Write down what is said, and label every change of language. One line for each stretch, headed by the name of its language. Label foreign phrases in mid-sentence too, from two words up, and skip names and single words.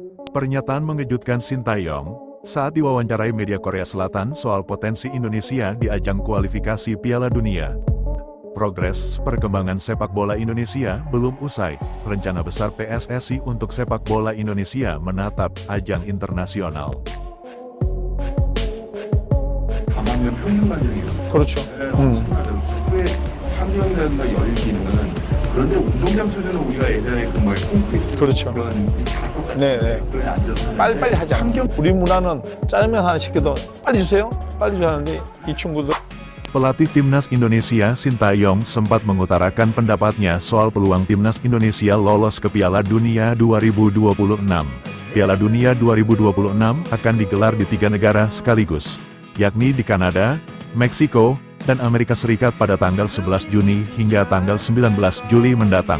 Indonesian: Pernyataan mengejutkan Sintayong saat diwawancarai media Korea Selatan soal potensi Indonesia di ajang kualifikasi Piala Dunia. Progres perkembangan sepak bola Indonesia belum usai. Rencana besar PSSI untuk sepak bola Indonesia menatap ajang internasional.
Korean: 그렇죠. 왜 환경이라든가 열기는 그런데 운동장 수준은 우리가 예전에 뭐 콘크리트 그렇죠. 이런 자석 같은 네. 그런 앉아서 빨리빨리 하자. 우리 문화는 짜장면 하나 시켜도 빨리 주세요. 빨리 주세요 하는데 이 친구들
Indonesian: Pelatih Timnas Indonesia Sintayong sempat mengutarakan pendapatnya soal peluang Timnas Indonesia lolos ke Piala Dunia 2026. Piala Dunia 2026 akan digelar di 3 negara sekaligus, yakni di Kanada, Meksiko, dan Amerika Serikat pada tanggal 11 Juni hingga tanggal 19 Juli mendatang.